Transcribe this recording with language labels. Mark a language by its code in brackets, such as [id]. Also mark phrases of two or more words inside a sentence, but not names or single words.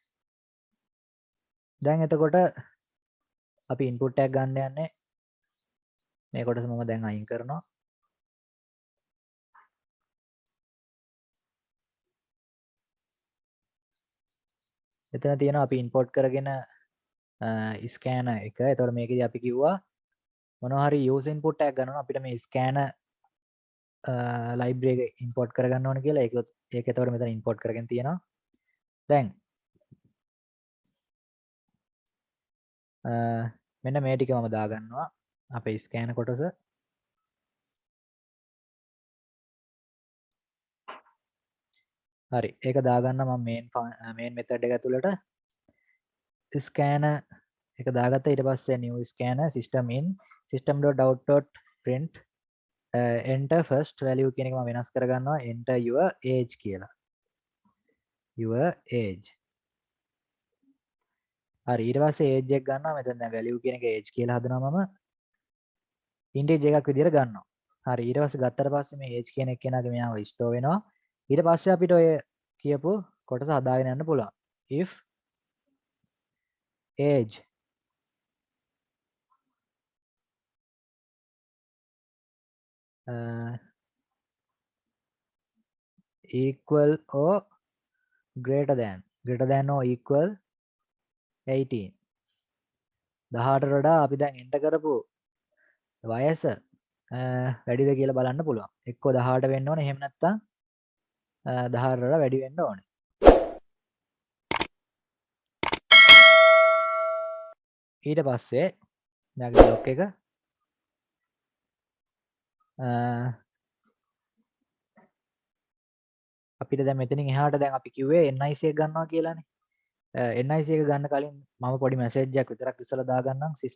[si] දැන් එතකොට අපි input එකක් ගන්න යන්නේ මේ කොටස මම දැන් අයින් කරනවා. එතන තියෙනවා අපි import කරගෙන scanner එක. එතකොට මේකදී අපි කිව්වා මොනවා හරි [en] user input [si] එකක් ගන්නවා අපිට මේ [en] scanner library [si] එක import කරගන්න ඕන කියලා. ඒක එතකොට මෙතන import කරගෙන තියෙනවා. දැන් මෙන්න මේ ටික මම දාගන්නවා අපේ scanner කොටස. හරි ඒක දාගන්න මම [en] main method [si] එක ඇතුළට scanner එක දාගත්තා. ඊට පස්සේ [en] new scanner system in system.out.print enter first value [si] කියන එක මම වෙනස් කරගන්නවා [en] enter your age [si] කියලා. [en] your age. [si] හරි ඊට පස්සේ age එක ගන්නවා. මෙතන දැන් value කියන එක age කියලා හදනවා මම integer එකක් විදිහට ගන්නවා. හරි ඊට පස්සේ ගත්තට පස්සේ මේ age කියන එක්කෙනාගේ මෙයාව store වෙනවා. ඊට පස්සේ අපිට ඔය කියපු කොටස හදාගෙන යන්න පුළුවන්. [en] if age equal or greater than or equal 18. [si] 18ට වඩා අපි දැන් එන්ටර් කරපු වයස වැඩිද කියලා බලන්න පුළුවන්. එක්ක 18 වෙන්න ඕනේ. එහෙම නැත්නම් 18ට වඩා වැඩි වෙන්න ඕනේ. ඊට පස්සේ මෙයාගේ බ්ලොක් එක අපිට දැන් මෙතනින් එහාට දැන් අපි කිව්වේ NIC එක ගන්නවා කියලානේ. NIC එක ගන්න කලින් මම පොඩි මැසේජ් එකක් විතරක් ඉස්සලා දාගන්නම්